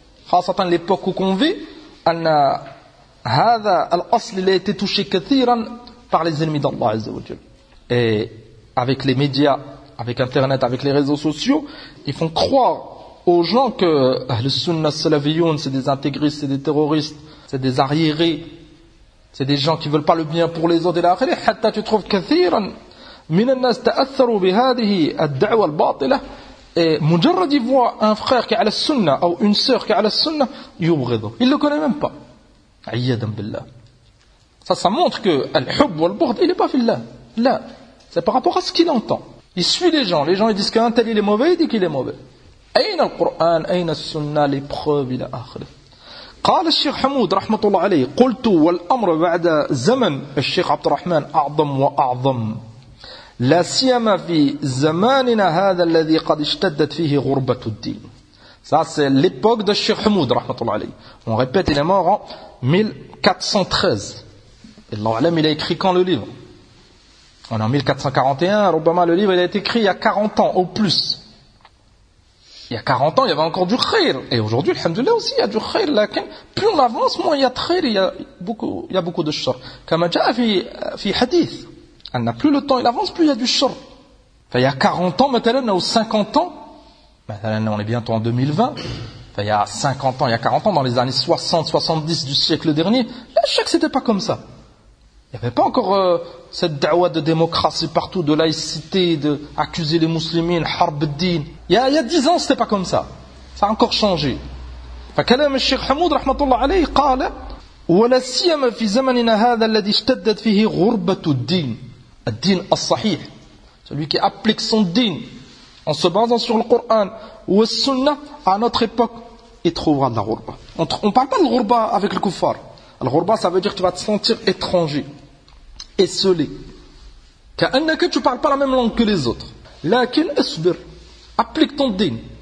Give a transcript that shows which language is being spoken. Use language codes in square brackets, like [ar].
[fr] خاصه l'époque où qu'on vit, [ar] ان هذا الاصل [fr] il a été touché كثيرا par les ennemis d'Allah Azza wa Jalla. Et avec les médias, avec internet, avec les réseaux sociaux, ils font croire aux gens que le sunna salafiyoun c'est des intégristes, c'est des terroristes, c'est des arriérés, c'est des gens qui veulent pas le bien pour les autres et l'akhir. [ar] Hatta [fr] tu trouves [ar] كثيرا من الناس تاثروا بهذه الدعوه الباطله. [fr] Et مجرد voir un frère qui est à la sunna ou une sœur qui est à la sunna, [ar] يبغضه, [fr] il le connaît même pas. [ar] عياذا بالله. [fr] Ça montre que [ar] الحب والبغض [fr] il est pas [ar] في الله. لا, [fr] c'est par rapport à ce qu'il entend. Il suit les gens ils disent qu'un tel il est mauvais, il dit qu'il est mauvais. [ar] أين القرآن أين السنة لبخوب إلى آخر. قال الشيخ حمود رحمة الله عليه قلت والأمر بعد زمن الشيخ عبد الرحمن أعظم وأعظم لا سيما في زماننا هذا الذي قد اشتدت فيه غربة الدين. [fr] Ça c'est l'époque de الشيخ حمود [ar] رحمة الله عليه. [fr] On répète, il est mort en 1413. [ar] الله أعلم, [fr] il a écrit quand le livre? On est en 1441, [ar] ربما [fr] le livre il a été écrit il y a 40 ans au plus. Il y a 40 ans, il y avait encore du khair. Et aujourd'hui, alhamdoulilah aussi, il y a du khair. Mais plus on avance, moins il y a de khair. Il y a beaucoup de shur. Comme déjà dans le hadith, plus le temps il avance, plus il y a du shur. Il y a 40 ans, maintenant, ou 50 ans, maintenant, on est bientôt en 2020. Il y a 50 ans, il y a 40 ans, dans les années 60, 70 du siècle dernier, là, je sais que c'était pas comme ça. Il n'y avait pas encore cette da'wah de démocratie partout, de laïcité, d'accuser les muslimines, harb din. Il y a 10 ans, ce n'était pas comme ça. Ça a encore changé. [ar] فكلام الشيخ حمود رحمة الله عليه قال ولا سيما في زمننا هذا الذي اشتدت فيه غربة الدين. الدين الصحيح. [fr] Celui qui applique son din en se basant sur le Coran ou le sunna, à notre époque, il trouvera de la ghurba. On ne parle pas de ghurba avec le kuffar. Al-ghurba, ça veut dire que tu vas te sentir étranger, esselé. Que tu ne parles pas la même langue que les autres. [ar] Lakin esbir. [fr] Applique ton din.